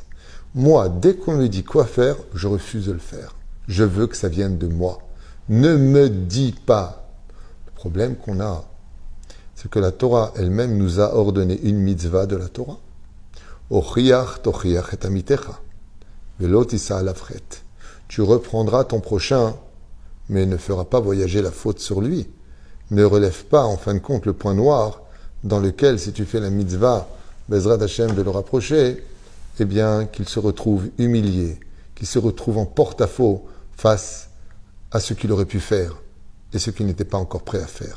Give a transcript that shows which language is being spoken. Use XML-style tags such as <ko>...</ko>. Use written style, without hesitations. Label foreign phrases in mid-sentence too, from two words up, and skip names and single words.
<fr>Moi, dès qu'on me dit quoi faire, je refuse de le faire. Je veux que ça vienne de moi. Ne me dis pas. Le problème qu'on a, c'est que la Torah elle-même nous a ordonné une mitzvah de la Torah.</fr> <he>הוכח תוכיח את עמיתך. ולא תשא עליו חטא.</he> <fr>Tu reprendras ton prochain, mais ne feras pas voyager la faute sur lui. Ne relève pas, en fin de compte, le point noir dans lequel, si tu fais la mitzvah,</fr> <he>בעזרת השם</he> <fr>de le rapprocher, eh bien, qu'il se retrouve humilié, qu'il se retrouve en porte-à-faux face à ce qu'il aurait pu faire et ce qu'il n'était pas encore prêt à faire.</fr>